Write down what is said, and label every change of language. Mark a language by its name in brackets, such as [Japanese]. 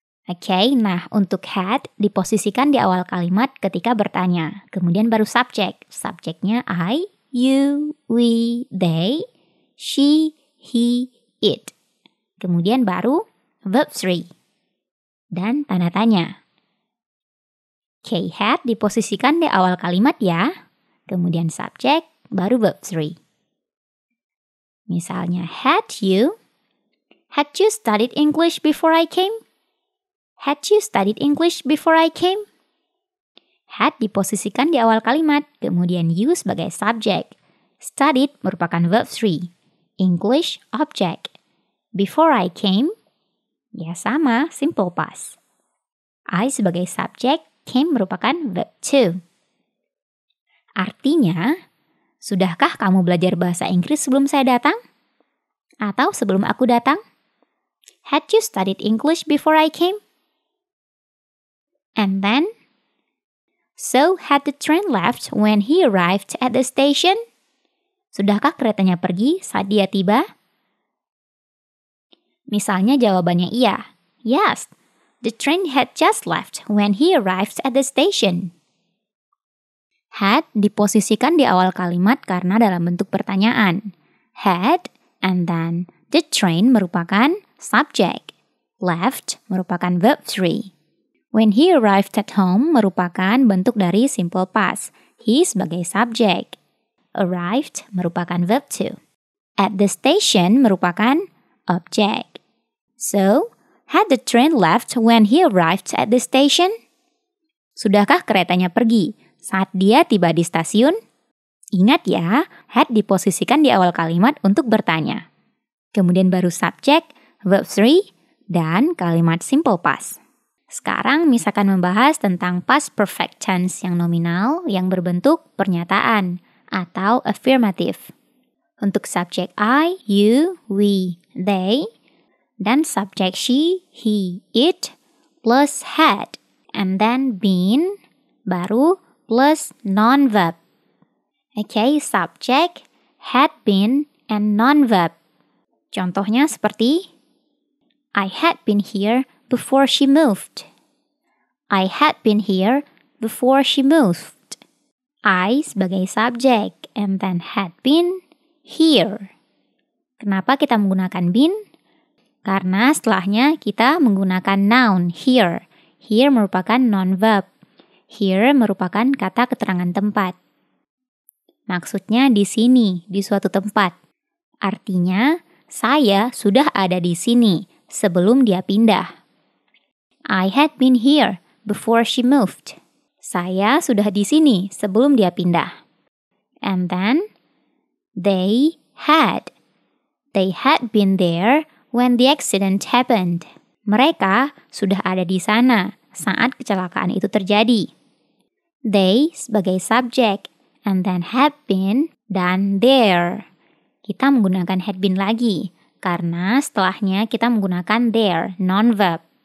[Indonesian] Oke, nah untuk had diposisikan di awal kalimat ketika bertanya. Kemudian baru subject. Subjeknya I, you, we, they, she, he, it. Kemudian baru verb 3. Dan tanda tanya. Oke, had diposisikan di awal kalimat ya. Kemudian subject, baru verb 3. [English] Misalnya, had you studied English before I came? Had you studied English before I came? [Indonesian] Had diposisikan di awal kalimat, kemudian you sebagai subject. Studied merupakan verb 3. English, object. [English] Before I came, [Indonesian] ya sama, simple past. I sebagai subject, came merupakan verb 2. Artinya, sudahkah kamu belajar bahasa Inggris sebelum saya datang? Atau sebelum aku datang? [English] Had you studied English before I came? And then, so had the train left when he arrived at the station? [Indonesian] Sudahkah keretanya pergi saat dia tiba? Misalnya jawabannya iya. [English] Yes, the train had just left when he arrived at the station. [Indonesian] Had diposisikan di awal kalimat karena dalam bentuk pertanyaan. Had [English] and then the train [Indonesian] merupakan subject. Left merupakan verb 3. [English] When he arrived at home [Indonesian] merupakan bentuk dari simple past. He sebagai subject. Arrived merupakan verb 2. [English] At the station [Indonesian] merupakan object. [English] So, had the train left when he arrived at the station? [Indonesian] Sudahkah keretanya pergi saat dia tiba di stasiun? Ingat ya, had diposisikan di awal kalimat untuk bertanya. Kemudian baru subject, verb 3, dan kalimat simple past. Sekarang misalkan membahas tentang past perfect tense yang nominal yang berbentuk pernyataan atau affirmative. Untuk subject I, you, we, they, dan subject she, he, it, plus had, and then been, baru plus non-verb. Okay, subject, had been, and non-verb. Contohnya seperti, [English] I had been here before she moved. I had been here before she moved. [Indonesian] I sebagai subjek and then [English] had been here. [Indonesian] Kenapa kita menggunakan been? Karena setelahnya kita menggunakan noun here. Here merupakan non-verb. Here merupakan kata keterangan tempat. Maksudnya di sini, di suatu tempat. Artinya, saya sudah ada di sini sebelum dia pindah. [English] I had been here before she moved. [Indonesian] Saya sudah di sini sebelum dia pindah. [English] And then, they had. They had been there when the accident happened. [Indonesian] Mereka sudah ada di sana saat kecelakaan itu terjadi. They sebagai subjek, and then had been, dan there. Kita menggunakan had been lagi, karena setelahnya kita menggunakan there, non-verb.